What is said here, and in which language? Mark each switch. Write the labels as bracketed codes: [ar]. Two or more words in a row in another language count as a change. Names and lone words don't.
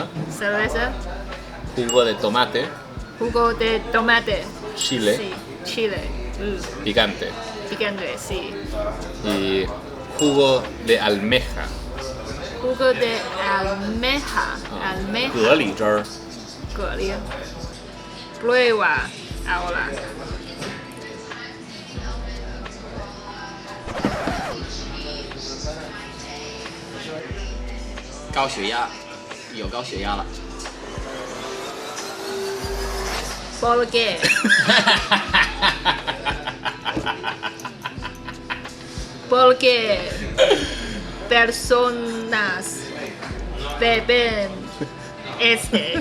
[es] Cerveza, jugo de tomate, jugo de tomate. chile, Sí, chile. picante Picante, sí. y jugo de almeja. Jugo de almeja. Almeja. [zh] 蛤蜊汁儿蛤蜊. [es] Prueba ahora. [zh] 高血压，有高血压了。 [es] ¿Por qué? Porque personas beben este.